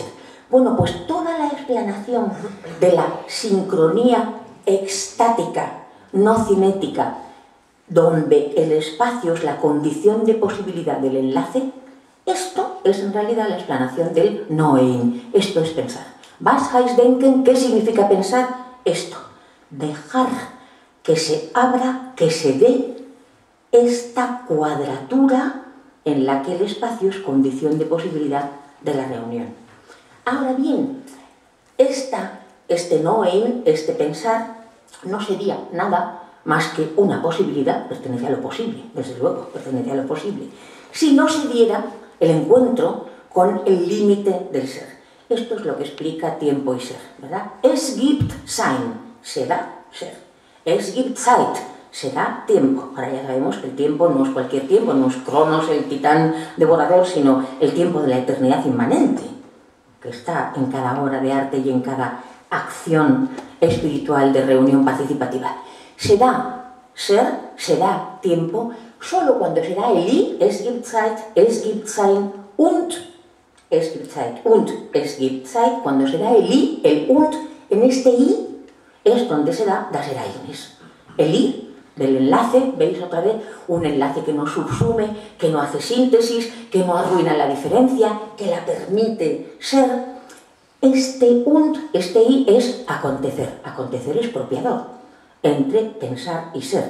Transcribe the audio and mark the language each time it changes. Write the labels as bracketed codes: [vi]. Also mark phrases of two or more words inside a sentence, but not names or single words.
[es] Bueno, pues toda la explanación de la sincronía extática, no cinética, donde el espacio es la condición de posibilidad del enlace, esto es en realidad la explanación del Noein. Esto es pensar. [de] Was heißt denken? [es] ¿Qué significa pensar? Esto. Dejar que se abra, que se dé esta cuadratura en la que el espacio es condición de posibilidad de la reunión. Ahora bien, esta este Knowing, este pensar, no sería nada más que una posibilidad, pertenece a lo posible, desde luego, pertenece a lo posible, si no se diera el encuentro con el límite del ser. Esto es lo que explica tiempo y ser, ¿verdad? [de] Es gibt sein, [es] se da ser. [de] Es gibt Zeit, [es] se da tiempo. Ahora ya sabemos que el tiempo no es cualquier tiempo, no es Cronos, el titán devorador, sino el tiempo de la eternidad inmanente, que está en cada obra de arte y en cada acción espiritual de reunión participativa. Se da ser, se da tiempo, solo cuando se da el I, [de] es gibt Zeit, es gibt sein und es gibt Zeit und es gibt Zeit, [es] cuando se da el I, el und, en este I es donde se da [de] das Ereignis. [es] El I del enlace, veis otra vez, un enlace que no subsume, que no hace síntesis, que no arruina la diferencia, que la permite ser. Este und, este I es acontecer. Acontecer es propiador entre pensar y ser.